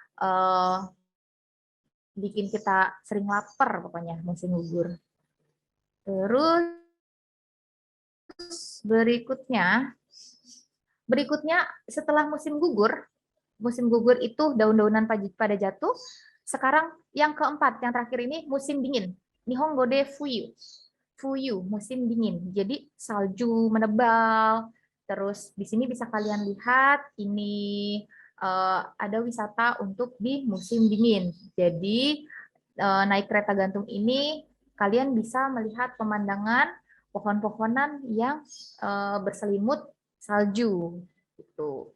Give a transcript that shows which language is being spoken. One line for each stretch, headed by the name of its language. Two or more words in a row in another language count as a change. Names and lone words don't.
Indonesian: Bikin kita sering lapar pokoknya musim gugur. Terus berikutnya setelah musim gugur itu daun-daunan pada jatuh. Sekarang yang keempat, yang terakhir ini musim dingin.
Japanese: 日本語で冬.
Indonesian: Fuyu, musim dingin. Jadi salju menebal. Terus di sini bisa kalian lihat ini ada wisata untuk di musim dingin. Jadi naik kereta gantung ini kalian bisa melihat pemandangan pohon-pohonan yang berselimut salju gitu.